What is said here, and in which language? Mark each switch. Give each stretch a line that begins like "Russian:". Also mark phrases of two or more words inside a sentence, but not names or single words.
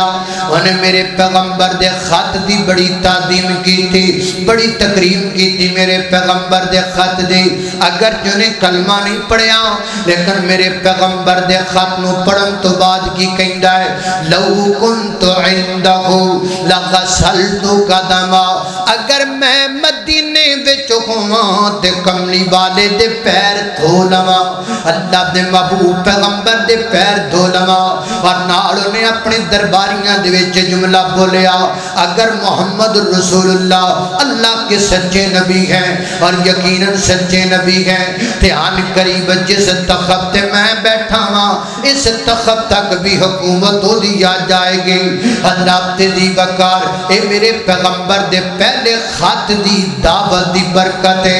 Punjabi: انہیں میرے پیغمبر دے خط دی بڑی تعظیم کی تھی، بڑی تکریم کی تھی میرے پیغمبر دے خط دی۔ اگر جنہیں کلمہ نہیں پڑھیا لیکن میرے پیغمبر دے خط نو پڑھن تو بعد کی کہندا ہے
Arabic: لو کنت عندہ لغسلت قدما،
Punjabi: اگر میں مدینے وچ ہواں تے کملی والے دے پیر دھو لواں، اللہ دے محبوب پیغمبر دے پیر دھو لواں۔ اور نال نے اپنے درباریاں دے وچ جملہ بولیا اگر محمد رسول اللہ
Urdu: اللہ کے سچے نبی ہیں
Punjabi: اور یقیناً سچے نبی ہیں، دھیان قریب جس تخت تے میں بیٹھا ہاں اس تخت تک بھی حکومت ہو دیا جائے گی۔ حضرات دی وقار اے میرے پیغمبر دے پہلے خط دی دعوت دی برکت ہے۔